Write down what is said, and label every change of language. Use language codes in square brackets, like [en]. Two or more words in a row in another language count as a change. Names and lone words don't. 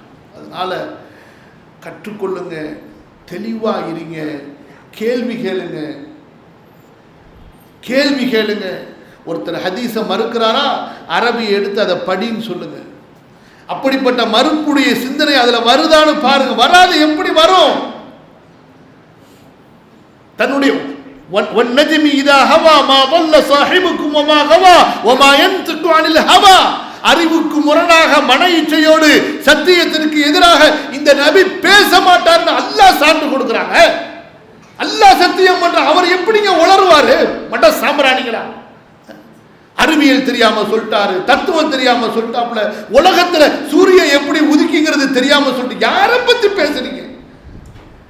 [ta] அதனால கற்றுக்கொள்ளுங்க, தெளிவா இருங்க, கேள்வி கேளுங்க, கேள்வி கேளுங்க. ஒருத்தர் ஹதீஸை மறுக்கிறாரா, அரபியை எடுத்து அதை படின்னு சொல்லுங்க. அப்படிப்பட்ட மறுப்புடைய சிந்தனை அதுல வருதான்னு பாருங்க. வராது எப்படி வரும்? தன்னுடைய [ar] والنجم إذا هوى ما ضل صاحبكم وما غوى وما ينطق عن الهوى. [ta] அறிவுக்கு முரணாக மன இச்சையோடு சத்தியத்திற்கு எதிராக இந்த நபி பேச மாட்டார்னு அல்லாஹ் சான்று கொடுக்குறாங்க. அல்லாஹ் சத்தியம் பண்ற, அவர் எப்படிங்க உளறுவாரு? மட்ட சாம்பிராணிகளா? அறிவியல் தெரியாம சொல்லிட்டாரு, தத்துவம் தெரியாம சொல்லிட்டாப்புல, உலகத்துல சூரியன் எப்படி உதிக்குங்கிறது தெரியாம சொல்லிட்டு யாரை பத்தி பேசுறீங்க?